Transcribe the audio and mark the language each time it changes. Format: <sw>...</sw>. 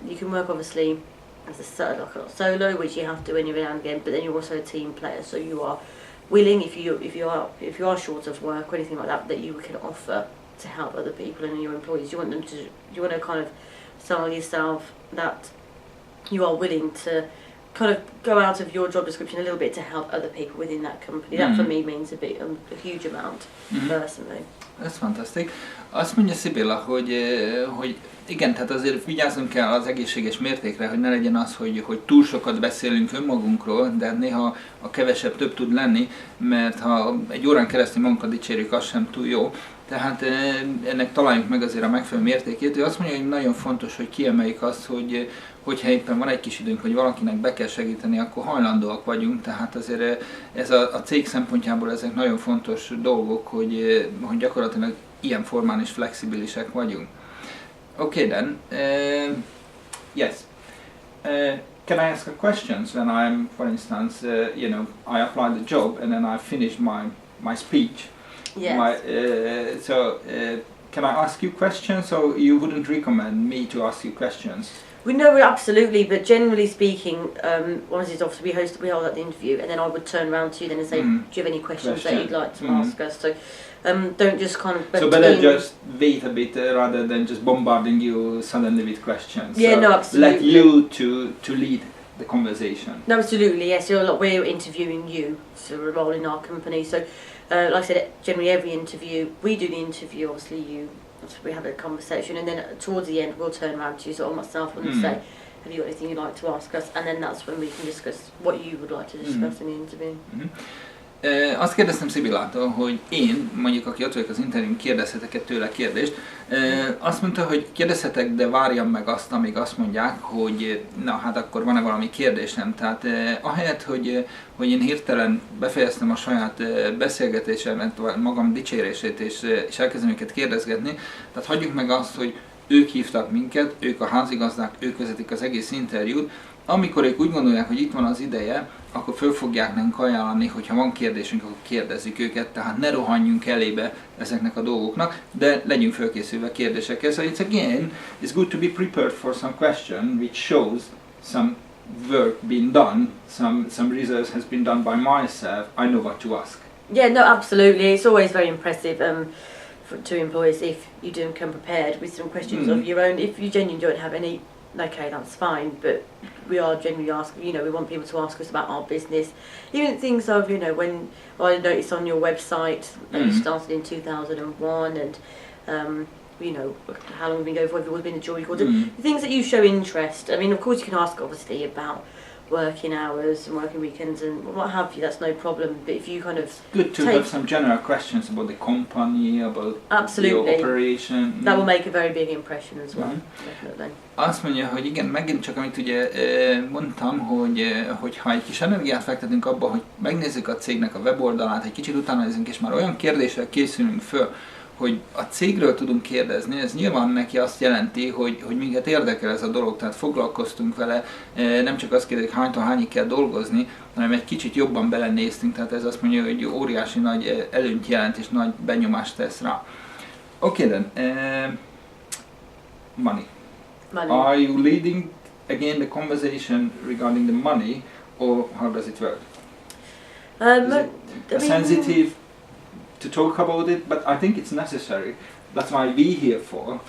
<en>You can work obviously as a solo, which you have to when you're in again, but then you're also a team player, so you are willing, if you are short of work or anything like that you can offer to help other people and your employees. You want to kind of sell yourself that you are willing to kind of go out of your job description a little bit to help other people within that company. That for me means a huge amount personally.</en> <hu>Ez fantasztik. Azt mondja Sybilla, hogy igen, tehát azért vigyázzunk kell az egészséges mértékre, hogy ne legyen az, hogy túl sokat beszélünk önmagunkról, de néha a kevesebb több tud lenni, mert ha egy órán keresztül magunkat dicsérjük, az sem túl jó. Tehát ennek találjuk meg azért a megfelelő mértékét. Ő azt mondja, hogy nagyon fontos, hogy kiemeljük azt, hogyha éppen van egy kis időnk, hogy valakinek be kell segíteni, akkor hajlandóak vagyunk. Tehát azért ez a cég szempontjából ezek nagyon fontos dolgok, hogy gyakorlatilag ilyen formán is flexibilisek vagyunk.</hu> <en>Okay then, yes. Can I ask a questions when I'm, for instance, I applied the job and then I finished my speech? Yes. Can I ask you questions, or you wouldn't recommend me to ask you questions? We know absolutely, but generally speaking, once it's off, we hold that interview, and then I would turn around to you then and say, do you have any questions that you'd like to ask us? So don't just kind of... So better just wait a bit rather than just bombarding you suddenly with questions. Yeah, so no, absolutely. Let you to lead the conversation. No, absolutely, yes. We're interviewing you for a role in our company. So, like I said, generally every interview, we do the interview, obviously we have a conversation, and then towards the end we'll turn around to you, so myself and say, have you got anything you'd like to ask us? And then that's when we can discuss what you would like to discuss in the interview.</en> <hu>Azt kérdeztem Sybillától, hogy én, mondjuk aki ott vagyok az interjún, kérdezhetek-e tőle kérdést. Azt mondta, hogy kérdezhetek, de várjam meg azt, amíg azt mondják, hogy na hát akkor van-e valami kérdésem. Tehát ahelyett, hogy én hirtelen befejeztem a saját beszélgetésemet, magam dicsérését és elkezdem őket kérdezgetni, tehát hagyjuk meg azt, hogy ők hívtak minket, ők a házigazdák, ők vezetik az egész interjút. Amikor ők úgy gondolják, hogy itt van az ideje, akkor föl fogják nekünk ajánlani, hogyha van kérdésünk, akkor kérdezzük őket, tehát ne rohanjunk elébe ezeknek a dolgoknak, de legyünk fölkészülve kérdésekhez.</hu> <en>So it's good to be prepared for some question which shows some work being done, some research has been done by myself, I know what to ask. Yeah, no, absolutely. It's always very impressive to employers if you do come prepared with some questions of your own. If you genuinely don't have any okay, that's fine, but we are generally asking, you know, we want people to ask us about our business. Even things of, you know, when I noticed on your website that you started in 2001 and, you know, how long have you been going for, have you always been a jury court, things that you show interest. I mean, of course you can ask obviously about working hours and working weekends and what have you, that's no problem, but if you kind of... Good to have some general questions about the company, about absolutely. the operation. That will make a very big impression as well, definitely.</en> <hu>Azt mondja, hogy igen, megint csak amit ugye mondtam, hogy ha egy kis energiát fektetünk abba, hogy megnézzük a cégnek a weboldalát, egy kicsit utána nézzünk, és már olyan kérdéssel készülünk föl, hogy a cégről tudunk kérdezni, ez nyilván neki azt jelenti, hogy minket érdekel ez a dolog, tehát foglalkoztunk vele, nem csak azt kérdezik, hánytól hányig kell dolgozni, hanem egy kicsit jobban belenéztünk, tehát ez azt mondja, hogy óriási nagy előnyt jelent és nagy benyomást tesz rá.</hu> <en>Okay then, money. Are you leading again the conversation regarding the money, or how does it work? Is it sensitive to talk about it, but I think it's necessary. That's why we're here for.</en>